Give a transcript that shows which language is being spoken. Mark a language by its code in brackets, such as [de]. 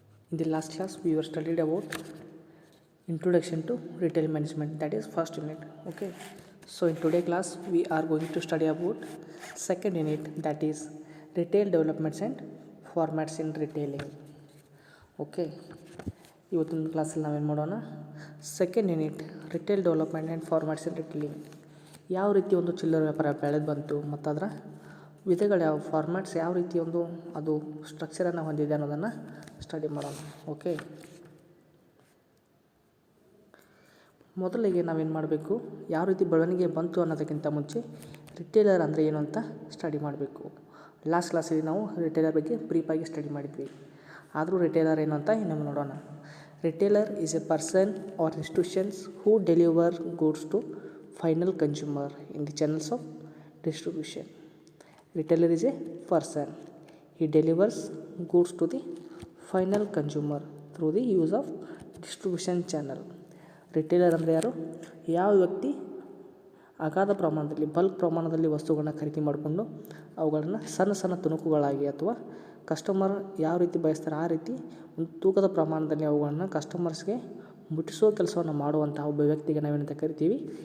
[en] In the last class we were studied about introduction to retail management, that is first unit. Okay, so in today class we are going to study about second unit, that is retail developments and formats in retailing. [kn] Okay, ಇವತ್ತಿನ ಕ್ಲಾಸಲ್ಲಿ ನಾವೇನು ಮಾಡೋಣ, [en] Second unit retail development and formats in retailing. [kn] ಯಾವ ರೀತಿ ಒಂದು ಚಿಲ್ಲರೆ ವ್ಯಾಪಾರ ಬೆಳೆದು ಬಂತು ಮತ್ತು ಅದರ ವಿಧಗಳು ಯಾವ, ಫಾರ್ಮ್ಯಾಟ್ಸ್ ಯಾವ ರೀತಿ ಒಂದು ಅದು ಸ್ಟ್ರಕ್ಚರನ್ನು ಹೊಂದಿದೆ ಅನ್ನೋದನ್ನು ಸ್ಟಡಿ ಮಾಡೋಣ. ಓಕೆ, ಮೊದಲಿಗೆ ನಾವೇನು ಮಾಡಬೇಕು, ಯಾವ ರೀತಿ ಬೆಳವಣಿಗೆ ಬಂತು ಅನ್ನೋದಕ್ಕಿಂತ ಮುಂಚೆ ರಿಟೇಲರ್ ಅಂದರೆ ಏನು ಅಂತ ಸ್ಟಡಿ ಮಾಡಬೇಕು. ಲಾಸ್ಟ್ ಕ್ಲಾಸಲ್ಲಿ ನಾವು ರಿಟೇಲರ್ ಬಗ್ಗೆ ಬ್ರೀಫಾಗಿ ಸ್ಟಡಿ ಮಾಡಿದ್ವಿ. ಆದರೂ ರಿಟೇಲರ್ ಏನು ಅಂತ ಇನ್ನೊಮ್ಮೆ ನೋಡೋಣ. [en] Retailer is a person or institutions who deliver goods to final consumer in the channels of distribution. Retailer is a person. He delivers goods to the final consumer through the use of distribution channel. [kn] Retailer ಅಂದರೆ ಯಾರು? ಯಾವ ವ್ಯಕ್ತಿ ಅಗಾಧ ಪ್ರಮಾಣದಲ್ಲಿ, bulk ಪ್ರಮಾಣದಲ್ಲಿ ವಸ್ತುಗಳನ್ನ ಖರೀದಿ ಮಾಡಿಕೊಂಡು ಅವುಗಳನ್ನು ಸಣ್ಣ ಸಣ್ಣ ತುಣುಕುಗಳಾಗಿ ಅಥವಾ ಕಸ್ಟಮರ್ ಯಾವ ರೀತಿ ಬಯಸ್ತಾರೆ ಆ ರೀತಿ ಒಂದು ತೂಕದ ಪ್ರಮಾಣದಲ್ಲಿ ಅವುಗಳನ್ನು ಕಸ್ಟಮರ್ಸ್ಗೆ ಮುಟ್ಟಿಸೋ ಕೆಲಸವನ್ನು ಮಾಡುವಂಥ ಒಬ್ಬ ವ್ಯಕ್ತಿಗೆ ನಾವೇನಂತ ಕರಿತೀವಿ?